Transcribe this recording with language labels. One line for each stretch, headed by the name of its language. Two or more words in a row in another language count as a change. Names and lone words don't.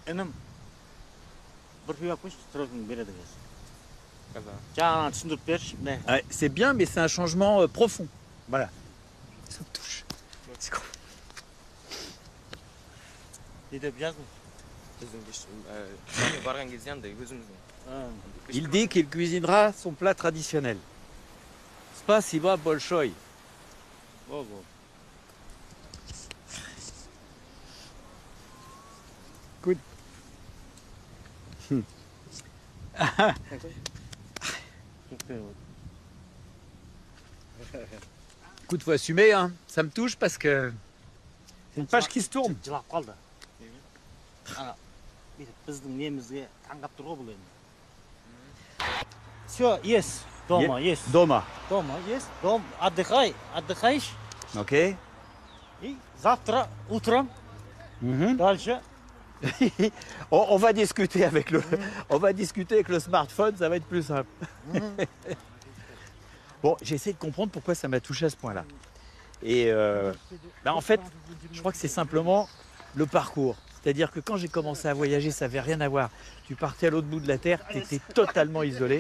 French: Ouais, c'est bien, mais c'est un changement profond. Voilà. Ça me touche. Il dit qu'il cuisinera son plat traditionnel.
Russian: Spasiba большое. Good.
French: Écoute, faut assumer, hein. Ça me touche parce que c'est une page qui se tourne.
Russian: Все, есть. Дома, есть. Дома. Дома, есть. Дом, отдыхаешь. Ok. И завтра утром дальше.
French: On va discuter avec le smartphone, ça va être plus simple. Bon, j'essaie de comprendre pourquoi ça m'a touché à ce point-là. Et en fait, je crois que c'est simplement le parcours. C'est-à-dire que quand j'ai commencé à voyager, ça n'avait rien à voir. Tu partais à l'autre bout de la Terre, tu étais totalement isolé.